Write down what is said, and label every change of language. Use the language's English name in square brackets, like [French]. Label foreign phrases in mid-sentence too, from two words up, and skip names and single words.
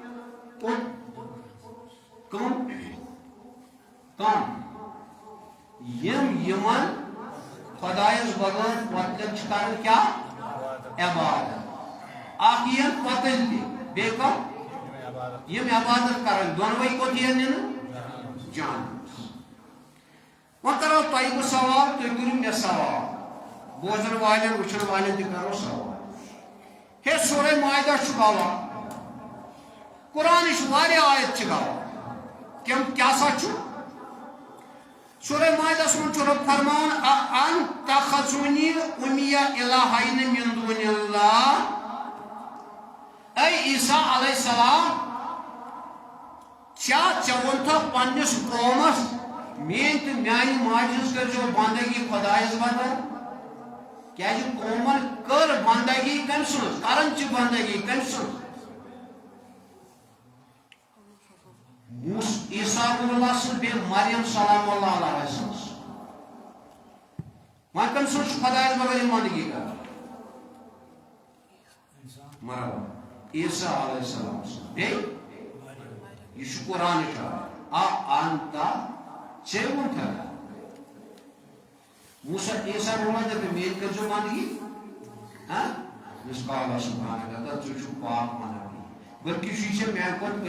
[Kashmiri] کٕم یِم یِمن خۄدایَس بغٲر وۄتلن چھِ کران کیٛاہ عبادت اکھ یِن پۄتٕلۍ تہِ بیٚیہِ کم یِم عبادت کران دۄنوَے کوٚت یِن نِنہٕ جہنمس وۄنۍ کرو تۄہہِ بہٕ سوال تُہۍ کٔرِو مےٚ سوال بوزن والٮ۪ن وٕچھن والٮ۪ن تہِ کرو سوال ہے سورہ مائدہ چھُ گواہ قرآنٕچ واریاہ آیت چھِ گواہ کیٛاہ سا چھُ سورہ مائدہس منٛز چھُ رۄب فرماوان [Arabic] ان تخذونی امیہ الہین من دون اللہ [Kashmiri] اے عیسیٰ [Arabic] علیہ السلام [Kashmiri] کیا ژےٚ ووٚنتھکھ پننِس قومس میٛٲنۍ تہٕ میانہِ ماجہِ ہٕنٛز کٔرۍزیو بندگی خۄدایس بدل کیٛازِ قومن کٔر بندگی کٔمۍ سٕنٛز کران چھِ بندگی کٔمۍ سٕنٛز عیسیٰ اللہ سٕنٛز بیٚیہِ مریم [Arabic] سلام اللہ علیہ [Kashmiri] سٕنٛز وۄنۍ کٔمۍ سٕنٛز چھُ خۄدایس بدل یِم بندگی کران مرحبا عیسیٰ [Arabic] علیہ السلام [Kashmiri] سٕنٛز بیٚیہِ یہ قرآنٕچ انتا ژےٚ ووٚنتھکھ موسیٰ عیسیٰ اللہ دَپہِ میٛٲنۍ کٔرۍزیو بندگی یُس [Arabic] قالا سبحانہ [Kashmiri] ژٕ چھُکھ پاک ونان بلکہ چھُ یہِ چھےٚ مےٚ کھۄتہٕ